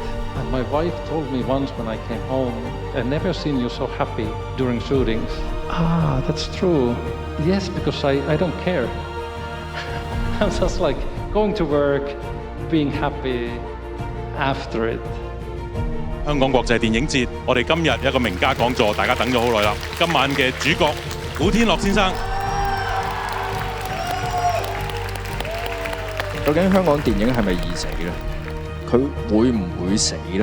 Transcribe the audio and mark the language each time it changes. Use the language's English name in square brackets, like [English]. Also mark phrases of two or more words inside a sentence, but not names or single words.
[English] And my wife told me once when I came home, I've never seen you so happy during shootings. ah, that's true. Yes, because I don't care. I'm just like going to work, being happy after it. [Cantonese] 香港國際電影節，我哋今日一個名家講座，大家等咗好耐啦。今晚嘅主角古天樂先生。究竟香港電影係咪易死咧？佢會唔會死咧？